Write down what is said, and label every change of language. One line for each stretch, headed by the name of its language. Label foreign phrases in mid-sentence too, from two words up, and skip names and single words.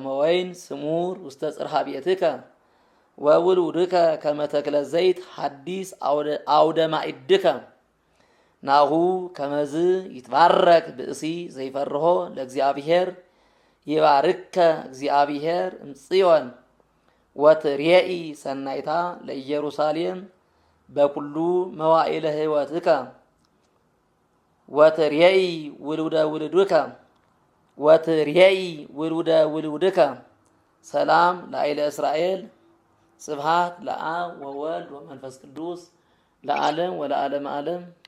Geez: ወይን ስሙር ውስተ ጽርሐ ቤትከ ወውሉድከ ከመ ተክለ ዘይት ሐዲስ አውደ ማዕድከ ናሁ ከመዝ ይትባረክ ብእሲ ዘይፈርሆ ለእግዚአብሔር ይባርከ እግዚአብሔር እምጽዮን ወትሬኢ ሰናይታ ለኢየሩሳሌም በኩሉ መዋዕለ ሕይወትከ ወትሬኢ ውሉደ ውሉድከ ወትሬኢ ውሉደ ውሉድከ ሰላም ላዕለ እስራኤል ስብሃት ለአብ ወወልድ ወመንፈስ ቅዱስ ለዓለም ወለዓለመ ዓለም።